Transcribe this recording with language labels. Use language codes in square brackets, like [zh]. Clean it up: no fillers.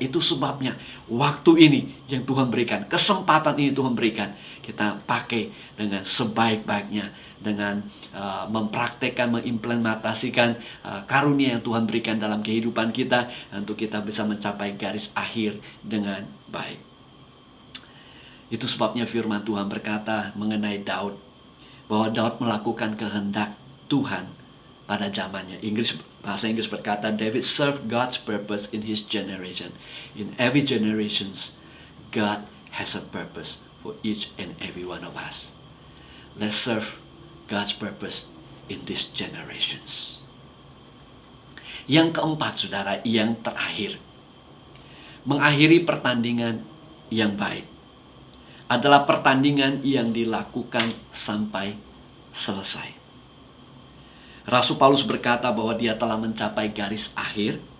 [id] Itu sebabnya waktu ini yang Tuhan berikan, kesempatan ini Tuhan berikan, kita pakai dengan sebaik-baiknya, dengan mempraktekkan, mengimplementasikan karunia yang Tuhan berikan dalam kehidupan kita, untuk kita bisa mencapai garis akhir dengan baik. Itu sebabnya firman Tuhan berkata mengenai Daud, bahwa Daud melakukan kehendak Tuhan pada zamannya. Bahasa Inggris berkata, [en] David served God's purpose in his generation. In every generation, God has a purpose for each and every one of us. Let's serve God's purpose in these generations. [id] Yang keempat, saudara, yang terakhir, mengakhiri pertandingan yang baik adalah pertandingan yang dilakukan sampai selesai. Rasul Paulus berkata bahwa dia telah mencapai garis akhir.